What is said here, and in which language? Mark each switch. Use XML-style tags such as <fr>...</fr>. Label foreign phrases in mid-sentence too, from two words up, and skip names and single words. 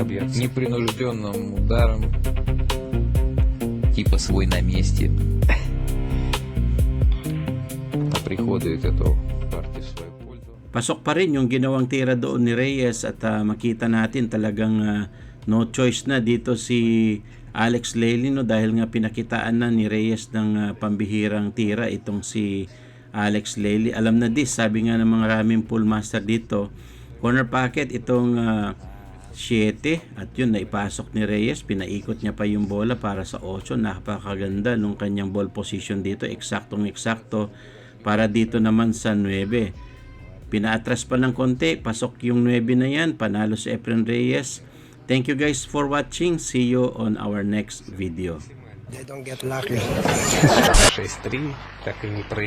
<ru>Забьется. непринужденным ударом, типа свой на месте, приходует эту партию в свою пользу.</ru> <tl>Pasok pa rin yung ginawang tira doon ni Reyes, at makita natin talagang</tl> <en>no choice</en> <tl>na dito si Alex Lely, no? Dahil nga pinakitaan na ni Reyes ng pambihirang tira itong si Alex Lely. Alam na this, sabi nga ng mga raming</tl> <en>pool master</en> <tl>dito,</tl> <en>corner pocket</en> <tl>itong 7, at yun naipasok ni Reyes, pinaikot niya pa yung bola para sa 8. Napakaganda nung kanyang</tl> <en>ball position</en> <tl>dito, eksaktong-eksakto para dito naman sa 9. Pinaatras pa ng konti, pasok yung 9 na yan, panalo si Efren Reyes.</tl> <en>Thank you guys for watching. See you on our next video. They don't get lucky. 6-3,</en> <ru>так и не</ru>